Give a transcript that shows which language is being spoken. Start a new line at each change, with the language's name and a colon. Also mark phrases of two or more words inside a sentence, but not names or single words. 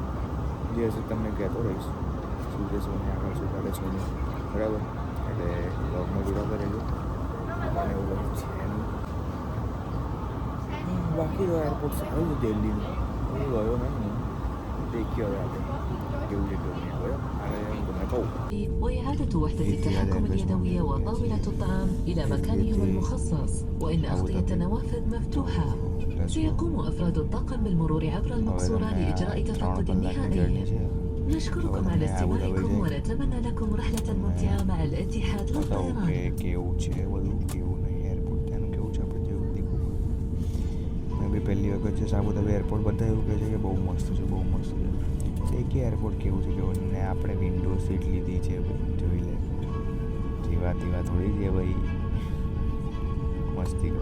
Gujarati: જે હશે તમને કહેતો રહીશ, શું છે શું નહીં, આગળ શું ચાલે શું નહીં, બરાબર. એટલે બ્લોગમાં જોડાતા રહેજો, અને એવું બધું છે એનું. બાકી તો એરપોર્ટ સારું છે દિલ્હીનું, હું ગયો નહીં, દેખ્યો હવે આપણે કેવું છે કેવું નહીં. હવે આગળ હું તમને કહું.
Arabic: وإعادة وحدة التحكم اليدوية وطاولة الطعام إلى مكانهم المخصص، وإن أغطية النوافذ مفتوحة. سيقوم أفراد الطاقم بالمرور عبر المقصورة لإجراء تفقد نهائي. نشكركم على استماعكم ونتمنى لكم رحلة ممتعة مع الاتحاد للطيران.
Gujarati: કેવું છે બધું, કેવું નહીં એરપોર્ટ ત્યાંનું, કેવું છે આપણે જેવું દેખવું. મેં બી પહેલી વખત છે સાબુધાબી એરપોર્ટ, બધા એવું કહે છે કે બહુ મસ્ત છે, બહુ મસ્ત છે. કે એરપોર્ટ કેવું છે કેવું નહીં. આપણે વિન્ડો સીટ લીધી છે, જોઈ લે. જેવા તેવા થોડી છે ભાઈ, મસ્તી કરો.